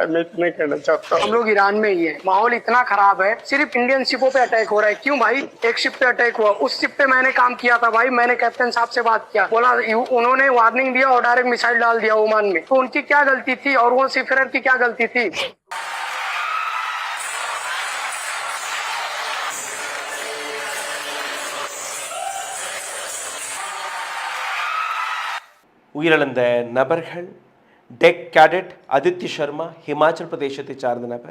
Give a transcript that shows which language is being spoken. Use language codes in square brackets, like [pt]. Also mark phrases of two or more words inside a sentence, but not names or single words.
[hi] मैं इतना कहना चाहता हूँ. हम लोग ईरान में ही है, माहौल इतना खराब है, सिर्फ [en] Indian ships [hi] पे अटैक हो रहा है. क्यों भाई? एक शिप पे अटैक हुआ, उस शिप पे मैंने काम किया था भाई. मैंने कैप्टन साहब से बात किया, बोला उन्होंने वार्निंग दिया और [en] direct missile [hi] डाल दिया ओमान में. तो उनकी क्या गलती थी और वो सीफेरर की क्या गलती थी? [ta] உயிரிழந்த நபர்கள் [en] deck cadet [ta] ஆதித்ய சர்மா, ஹிமாச்சல் பிரதேசத்தை சார்ந்த நபர்.